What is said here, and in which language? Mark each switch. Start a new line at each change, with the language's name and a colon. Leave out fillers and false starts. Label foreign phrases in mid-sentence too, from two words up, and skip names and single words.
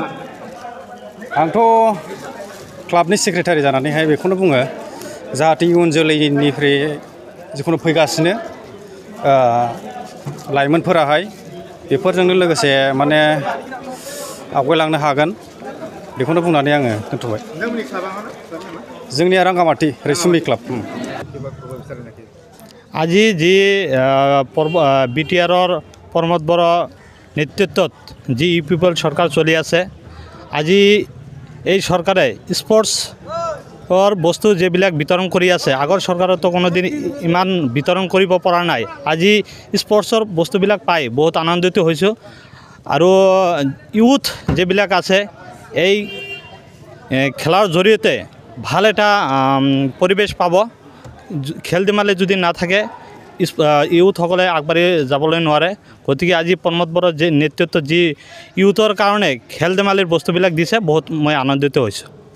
Bodo: आंथ' क्लाबनि सेक्रेटारि जानानैहाय बेखौनो बुङो जाहाथे इयुन जोलैनिफ्राय जिखुनु फैगासिनो लाइमोनफोराहाय बेफोरजोंनो लोगोसे माने आवगायलांनो हागोन बेखौनो बुंनानै आङो दोनथ'बाय जोंनिया रांगामाटि रैसुमि क्लाब
Assamese: আজি যি বিটিআৰৰ প্ৰমোদ বড়ো নেতৃত্বত যি UPPL চৰকাৰ চলি আছে আজি এই চৰকাৰে স্পৰ্টছৰ বস্তু যিবিলাক বিতৰণ কৰি আছে আগৰ চৰকাৰতো কোনোদিন ইমান বিতৰণ কৰিব পৰা নাই আজি স্পৰ্টছৰ বস্তুবিলাক পাই বহুত আনন্দিত হৈছোঁ আৰু ইউথ যিবিলাক আছে এই খেলাৰ জৰিয়তে ভাল এটা পৰিৱেশ পাব খেল ধেমালি যদি নাথাকে ইউথসকলে আগবাঢ়ি যাবলৈ নোৱাৰে গতিকে আজি প্ৰমোদ বড়োৰ যি নেতৃত্বত যি ইউথৰ কাৰণে খেল ধেমালিৰ বস্তুবিলাক দিছে বহুত মই আনন্দিত হৈছোঁ